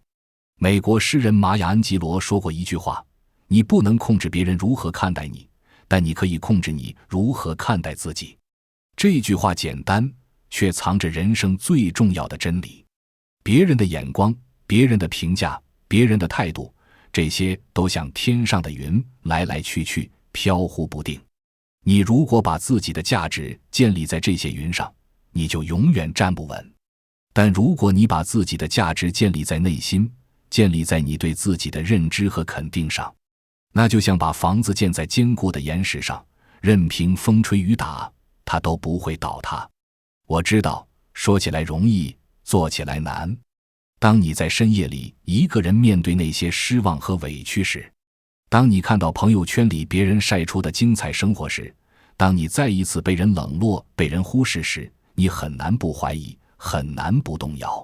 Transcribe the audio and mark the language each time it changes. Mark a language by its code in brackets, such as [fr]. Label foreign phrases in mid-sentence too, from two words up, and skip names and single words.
[zh] 美國詩人瑪雅·安吉羅說過一句話：你不能控制別人如何看待你，但你可以控制你如何看待自己。這句話簡單，卻藏着人生最重要的真理。別人的眼光，別人的評價，別人的態度，這些都像天上的雲，來來去去，飄忽不定。你如果把自己的價值建立在這些雲上，你就永遠站不穩。但如果你把自己的價值建立在內心，建立在你对自己的認知和肯定上，那就像把房子建在堅固的岩石上，任憑風吹雨打，它都不會倒塌。我知道，說起來容易，做起來難。當你在深夜裡一個人面對那些失望和委屈時，當你看到朋友圈裡別人曬出的精彩生活時，當你再一次被人冷落、被人忽視時，你很難不懷疑，很難不動搖。